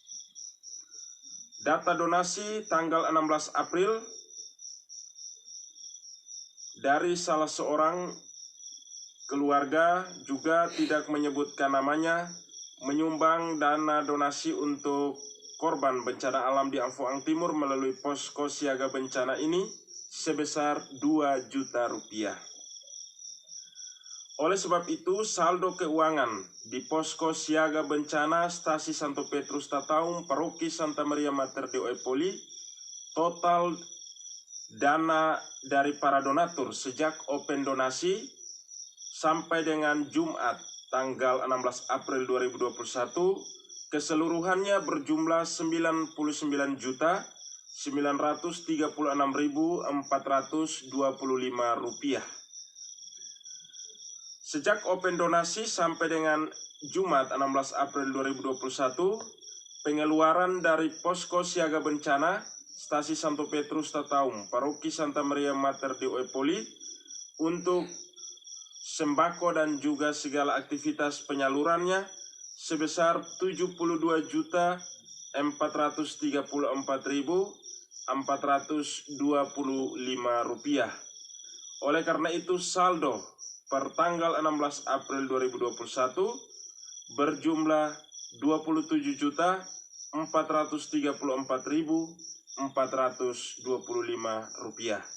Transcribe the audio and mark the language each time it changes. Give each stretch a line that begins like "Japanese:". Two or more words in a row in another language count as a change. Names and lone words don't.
Indonesian: Data donasi tanggal 16 April dari salah seorang keluarga juga tidak menyebutkan namanya menyumbang dana donasi untuk korban bencana alam di Amfoang Timur melalui Posko Siaga Bencana ini sebesar Rp2 juta. Oleh sebab itu, saldo keuangan di Posko Siaga Bencana Stasi Santo Petrus Tataung, Paroki Santa Maria Mater Dei Epoli, total dana dari para donatur sejak open donasi sampai dengan Jumat tanggal 16 April 2021 keseluruhannya berjumlah Rp999.936.425. Sejak open donasi sampai dengan Jumat 16 April 2021, pengeluaran dari Posko Siaga Bencana Stasi Santo Petrus Tataung, Paroki Santa Maria Mater Dei Epoli untuk sembako dan juga segala aktivitas penyalurannya sebesar Rp72.434.425. Oleh karena itu, saldo per tanggal 16 April 2021 berjumlah Rp24.434.425.